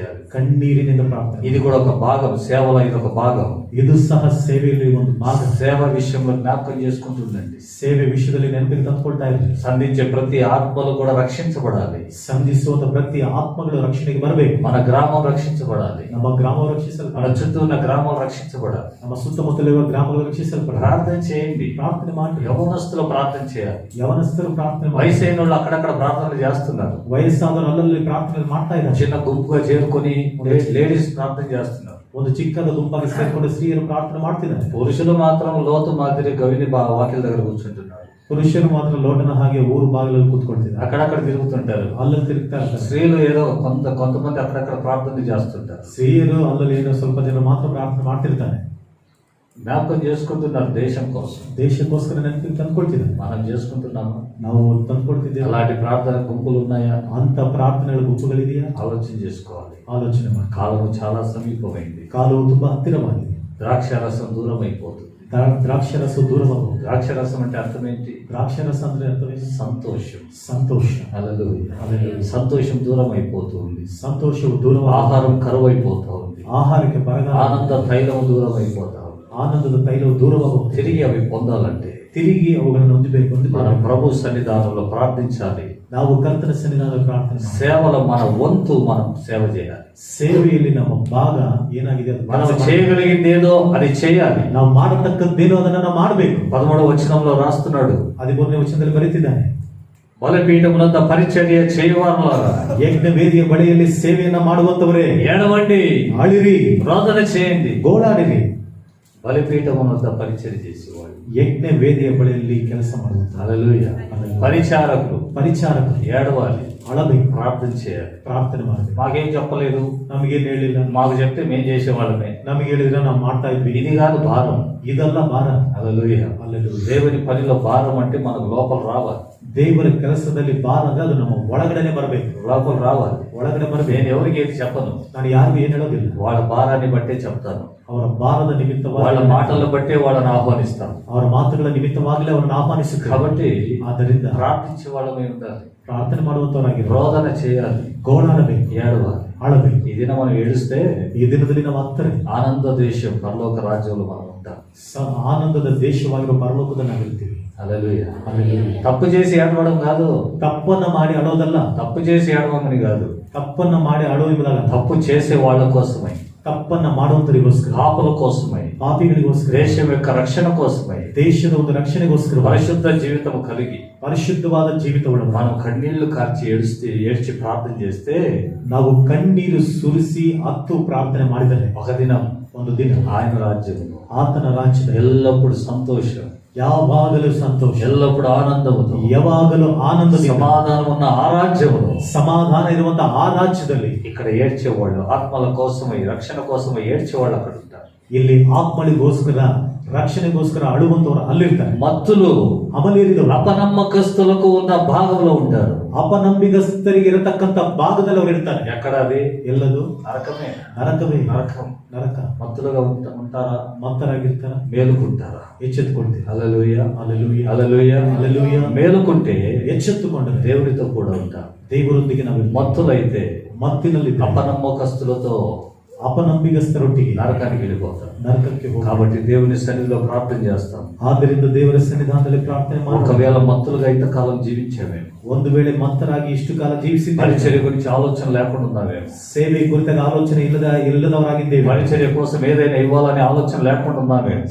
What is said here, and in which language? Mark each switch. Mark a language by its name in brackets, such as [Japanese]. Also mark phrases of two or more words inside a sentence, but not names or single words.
[Kannada] ಕಣ್ಣೀರಿನಿಂದ ಪ್ರಾರ್ಥನೆ. [Telugu] ఇది కూడా ఒక భాగం, సేవలో ఇది ఒక భాగం. [Kannada] ಇದು ಸಹ ಸೇವೆಯಲ್ಲಿ ಒಂದು ಭಾಗ. [Telugu] సేవ విషయంలో జ్ఞాపకం చేసుకుంటుండండి. [Kannada] ಸೇವೆ ವಿಷಯದಲ್ಲಿ ನೆನಪಿಗೆ ತಂದುಕೊಳ್ತಾ ಇರ್ರಿ. [Telugu] సంధించే ప్రతి ఆత్మలు కూడా రక్షించబడాలి. [Kannada] ಸಂಧಿಸುವಂತ ಪ್ರತಿ ಆತ್ಮಗಳು ರಕ್ಷಣೆಗೆ ಬರಬೇಕು. [Telugu] మన గ్రామం రక్షించబడాలి. [Kannada] ನಮ್ಮ గ్ರಾಮ [Telugu] మన [Kannada] ರಕ್ಷಿಸಲ್ಪಡಬೇಕು. [Telugu] చుట్టూ ఉన్న గ్రామం రక్షించబడాలి. [Kannada] ನಮ್ಮ ಸುತ್ತಮುತ್ತಲಿರುವ ಗ್ರಾಮಗಳು ರಕ್ಷಿಸಲ್ಪಡಬೇಕು. [Telugu] ప్రార్థన చేయండి. [Kannada] ಪ್ರಾರ್ಥನೆ ಮಾಡಿ. [Telugu] యవనస్తులు ప్రార్థన చేయాలి. [Kannada] ಯವನಸ್ಥರು ಪ್ರಾರ್ಥನೆ ಮಾಡಿ. [Telugu] వయసైన వాళ్ళు అక్కడక్కడ ప్రార్థనలు చేస్తున్నారు. [Kannada] ವಯಸ್ಸಾದವರು ಅಲ್ಲಲ್ಲಿ ಪ್ರಾರ್ಥನೆ ಮಾಡ್ತಾ ಇದ್ದಾರೆ. [Telugu] చిన్న గుంపుగా చేరుకొని లేడీస్ ప్రార్థన చేస్తున్నారు. [Kannada] ಒಂದು ಚಿಕ್ಕದ ಗುಂಪಾಗಿ ಸೇರ್ಕೊಂಡು ಸ್ತ್ರೀಯರು ಪ್ರಾರ್ಥನೆ ಮಾಡ್ತಿದ್ದಾರೆ. [Telugu] పురుషులు మాత్రం లోతు మాదిరి గవిని వాకిల దగ్గర కూర్చుంటున్నారు. [Kannada] ಪುರುಷರು ಮಾತ್ರ ಲೋಟನ ಹಾಗೆ ಊರು ಬಾಗಿಲಲ್ಲಿ ಕೂತ್ಕೊಳ್ತಿದ್ದಾರೆ. [Telugu] అక్కడక్కడ తిరుగుతుంటారు. [Kannada] ಅಲ್ಲಲ್ಲಿ ತಿರುಗ್ತಾ ಇರ್ತಾರೆ. [Telugu] స్త్రీలు ఏదో కొంతమంది అక్కడక్కడ ప్రార్థన చేస్తుంటారు. [Kannada] ಸ್ತ್ರೀಯರು ಅಲ್ಲಲ್ಲಿ ಏನೋ ಸ್ವಲ್ಪ ಜನ ಮಾತ್ರ ಪ್ರಾರ್ಥನೆ ಮಾಡ್ತಿರ್ತಾರೆ. [Telugu] జ్ఞాపకం చేసుకుంటున్నారు దేశం కోసం. [Kannada] ದೇಶಕ್ಕೋಸ್ಕರ ನೆನಪಿಗೆ ತಂದ್ಕೊಳ್ತಿದ್ದಾರೆ. [Telugu] మనం చేసుకుంటున్నాము. [Kannada] ನಾವು ತಂದ್ಕೊಳ್ತಿದ್ದೇವೆ. [Telugu] అలాంటి ప్రార్థన గుంపులు ఉన్నాయా? [Kannada] ಅಂತ ಪ್ರಾರ್ಥನೆಗಳ ಗುಂಪುಗಳಿದೆಯಾ? [Telugu] ఆలోచన చేసుకోవాలి. [Kannada] ಆಲೋಚನೆ ಮಾಡಿ. [Telugu] కాలము చాలా సమీపమైంది. [Kannada] ಕಾಲವು ತುಂಬಾ ಹತ್ತಿರವಾಗಿದೆ. [Telugu] ద్రాక్షారసం దూరం అయిపోతుంది. [Kannada] ದ್ರಾಕ್ಷರಸ ದೂರವಾಗುವುದು. [Telugu] ద్రాక్షారసం అంటే అర్థం ఏంటి? [Kannada] ದ್ರಾಕ್ಷರಸ ಅಂದ್ರೆ ಅರ್ಥವೇನು? [Telugu] సంతోషం. [Kannada] ಸಂತೋಷ. [Telugu] హల్లెలూయా. హల్లెలూయా. సంతోషం దూరం అయిపోతుంది. [Kannada] ಸಂತೋಷವು ದೂರವಾಗುವುದು. [Telugu] ఆహారం కరువు అయిపోతా ఉంది. [Kannada] ಆಹಾರಕ್ಕೆ ಬರಗಾಲ. [Telugu] ఆనంద తైలము దూరం అయిపోతా ఉంది. [Kannada] ಆನಂದದ ತೈಲವು ದೂರವಾಗುವುದು. [Telugu] తిరిగి అవి పొందాలంటే [Kannada] ತಿರುಗಿ ಅವುಗಳನ್ನು ಹೊಂದಬೇಕು. [Telugu] మనం ప్రభు సన్నిధానంలో ప్రార్థించాలి. [Kannada] ನಾವು ಕರ್ತನ ಸನ್ನಿಧಾನದಲ್ಲಿ ಪ್ರಾರ್ಥನೆ ಮಾಡಿ. [Telugu] సేవలో మన వంతు మనం సేవ చేయాలి. [Kannada] ಸೇವೆಯಲ್ಲಿ ನಮ್ಮ ಭಾಗ ಏನಾಗಿದೆ ಅದು [Telugu] మనం [Kannada] ಕೆಲಸ [Telugu] చేయగలిగింది ఏదో అది చేయాలి. [Kannada] ನಾವು ಮಾಡತಕ್ಕದ್ದೇನೋ ಅದನ್ನ ನಾವು ಮಾಡಬೇಕು. [Telugu] 13వ వచనంలో రాస్తున్నాడు, [Kannada] 13ನೇ ವಚನದಲ್ಲಿ ಬರೀತಿದ್ದಾನೆ, [Telugu] బలిపీఠమునంత పరిచర్య చేయవారులారా, [Kannada] ಯಜ್ಞ ವೇದಿಯ ಬಳಿಯಲ್ಲಿ ಸೇವೆಯನ್ನ ಮಾಡುವಂತವರೇ, [Telugu] ఏడవండి, [Kannada] ಅಳಿರಿ, [Telugu] రోదన చేయండి. [Kannada] ಗೋಳಾಡಿರಿ. [Telugu] బలిపీఠమునంత పరిచర్య చేసేవాళ్ళు, [Kannada] ಯಜ್ಞ ವೇದಿಯ ಬಳಿಯಲ್ಲಿ ಕೆಲಸ ಮಾಡುವಂತ [Telugu] హల్లెలూయా, పరిచారకులు, [Kannada] ಪರಿಚಾರಕರು [Telugu] ఏడవాలి, [Kannada] ಅಳಬೇಕು, [Telugu] ప్రార్థన చేయాలి. [Kannada] ಪ್ರಾರ್ಥನೆ ಮಾಡಬೇಕು. [Telugu] మాకేం చెప్పలేదు, [Kannada] ನಮಗೇನು ಹೇಳಿಲ್ಲ, [Telugu] మాకు చెప్తే మేము చేసేవాళ్ళమే. [Kannada] ನಮಗೆ ಹೇಳಿದ್ರೆ ನಾವು ಮಾಡ್ತಾ ಇದ್ವಿ. [Telugu] ఇది కాదు భారం. [Kannada] ಇದಲ್ಲ ಭಾರ. [Telugu] హల్లెలూయా. హల్లెలూయా. దేవుని పనిలో భారం అంటే మనకు లోపల రావాలి. [Kannada] ದೇವರ ಕೆಲಸದಲ್ಲಿ ಭಾರ ಅಂದ್ರೆ ಅದು ನಮ್ಮ ಒಳಗಡೆನೆ ಬರಬೇಕು. [Telugu] లోపల రావాలి. [Kannada] ಒಳಗಡೆ ಬರಬೇಕು. [Telugu] నేను ఎవరికి ఏది చెప్పను, [Kannada] ನಾನು ಯಾರಿಗೂ ಏನ್ ಹೇಳೋದಿಲ್ಲ. [Telugu] వాళ్ళ భారాన్ని బట్టే చెప్తాను. [Kannada] ಅವರ ಭಾರದ [Telugu] వాళ్ళ [Kannada] ನಿಮಿತ್ತವಾಗಿ, [Telugu] మాటలను బట్టే వాళ్ళని ఆహ్వానిస్తాను. [Kannada] ಅವರ ಮಾತುಗಳ ನಿಮಿತ್ತವಾಗಲೇ ಅವರನ್ನು ಆಹ್ವಾನಿಸುತ್ತೇವೆ. [Telugu] కాబట్టి [Kannada] ಆದ್ದರಿಂದ [Telugu] ప్రార్థించే వాళ్ళమే ఉండాలి, [Kannada] ಪ್ರಾರ್ಥನೆ ಮಾಡುವಂತವರಾಗಿ [Telugu] రోదన చేయాలి, [Kannada] ಗೋಳಾಡಬೇಕು, [Telugu] ఏడవాలి. [Kannada] ಆಳಬೇಕು. [Telugu] ఈ దినం మనం ఏడుస్తే [Kannada] ಈ ದಿನದಲ್ಲಿ ನಾವು ಹತ್ತರೆ [Telugu] ఆనంద దేశం పరలోక రాజ్యంలో మనం ఉంటాం. [Kannada] ಆನಂದದ ದೇಶವಾಗಿರುವ ಪರಲೋಕದಲ್ಲಿ ನಾವಿರ್ತೀವಿ. [Telugu] హల్లెలూయా. [Kannada] ಹల్లೆಲೂಯಾ. [Telugu] తప్పు చేసి ఏడవడం కాదు, [Kannada] ತಪ್ಪನ್ನ ಮಾಡಿ ಅಳೋದಲ್ಲ, [Telugu] తప్పు చేసి ఏడవమని కాదు, [Kannada] ತಪ್ಪನ್ನ ಮಾಡಿ ಅಳುವುದಲ್ಲ, [Telugu] తప్పు చేసే వాళ్ళ కోసమై, [Kannada] ತಪ್ಪನ್ನ ಮಾಡುವಂತರಿಗೋಸ್ಕರ, [Telugu] పాపల కోసమై, [Kannada] ಪಾಪಿಗಳಿಗೋಸ್ಕರ, [Telugu] దేశం యొక్క రక్షణ కోసమై, [Kannada] ದೇಶದ ಒಂದು ರಕ್ಷಣೆಗೋಸ್ಕರ, [Telugu] పరిశుద్ధ జీవితం కలిగి [Kannada] ಪರಿಶುದ್ಧವಾದ ಜೀವಿತವನ್ನು [Telugu] మనం కన్నీళ్లు కార్చి ఏడ్చి ప్రార్థన చేస్తే [Kannada] ನಾವು ಕಣ್ಣೀರು ಸುರಿಸಿ ಹತ್ತು ಪ್ರಾರ್ಥನೆ ಮಾಡಿದರೆ [Telugu] ఒక దినం [Kannada] ಒಂದು ದಿನ [Telugu] ఆయన రాజ్యంలో [Kannada] ಆತನ ರಾಜ್ಯದಲ್ಲಿ [Telugu] ఎల్లప్పుడు సంతోషం, [Kannada] ಯಾವಾಗಲೂ ಸಂತೋಷ, [Telugu] ఎల్లప్పుడు ఆనందముతో, [Kannada] ಯಾವಾಗಲೂ ಆನಂದದಿಂದ, [Telugu] సమాధానం ఉన్న ఆ రాజ్యములో [Kannada] ಸಮಾಧಾನ ಇರುವಂತಹ ಆ ರಾಜ್ಯದಲ್ಲಿ [Telugu] ఇక్కడ ఏడ్చేవాళ్ళు, ఆత్మల కోసమై రక్షణ కోసమై ఏడ్చేవాళ్ళు అక్కడ ఉంటారు. [Kannada] ಇಲ್ಲಿ ಆತ್ಮಳಿಗೋಸ್ಕರ ರಕ್ಷಣೆಗೋಸ್ಕರ ಅಳುವಂತವರು ಅಲ್ಲಿರ್ತಾರೆ. [Telugu] మత్తులు [Kannada] ಅಮಲೇರಿದವರು [Telugu] అపనమ్మకస్తులకు ఉన్న భాగంలో ఉంటారు. [Kannada] ಅಪನಂಬಿಗಸ್ತರಿಗೆ ಇರತಕ್ಕಂತ ಭಾಗದಲ್ಲಿ ಅವರು ಇರ್ತಾರೆ. [Telugu] ఎక్కడ అది? [Kannada] ಎಲ್ಲದು [Telugu] నరకమే. [Kannada] ನರಕವೇ. [Telugu] నరకం. [Kannada] ನರಕ. [Telugu] మత్తులుగా ఉంటారా? [Kannada] ಮತ್ತರಾಗಿರ್ತಾರ, [Telugu] మేలుకుంటారా? [Kannada] ಎಚ್ಚೆತ್ತುಕೊಳ್ತೀವಿ. [Telugu] హల్లెలూయా, [Kannada] ಹల్లೆಲೂಯಾ, [Telugu] హల్లెలూయా, హల్లెలూయా. మేలుకుంటే [Kannada] ಎಚ್ಚೆತ್ತುಕೊಂಡರೆ [Telugu] దేవుడితో కూడా ఉంటారు. [Kannada] ದೇವರೊಂದಿಗೆ ನಾವು [Telugu] మత్తులైతే [Kannada] ಮತ್ತಿನಲ್ಲಿ [Telugu] అపనమ్మకస్తులతో [Kannada] ಅಪನಂಬಿಗಸ್ತರೊಟ್ಟಿಗೆ [Telugu] నరకానికి వెళ్ళిపోతారు. [Kannada] ನರಕಕ್ಕೆ ಹೋಗ. [Telugu] కాబట్టి దేవుని సన్నిధిలో ప్రార్థన చేస్తాం. [Kannada] ಆದ್ದರಿಂದ ದೇವರ ಸನ್ನಿಧಾನದಲ್ಲಿ ಪ್ರಾರ್ಥನೆ ಮಾಡಿ. [Telugu] ఒకవేళ మత్తులుగా ఇంతకాలం జీవించామేమో, [Kannada] ಒಂದು ವೇಳೆ ಮತ್ತರಾಗಿ ಇಷ್ಟು ಕಾಲ ಜೀವಿಸಿದ್ದೇವೆ, [Telugu] పరిచర్య గురించి ఆలోచన లేకుండా ఉన్నామేమో, [Kannada] ಸೇವೆ ಕುರಿತಾಗ ಆಲೋಚನೆ ಇಲ್ಲದವರಾಗಿದ್ದೇವೆ, [Telugu] పరిచర్య కోసం ఏదైనా ఇవ్వాలనే ఆలోచన లేకుండా ఉన్నామేమో,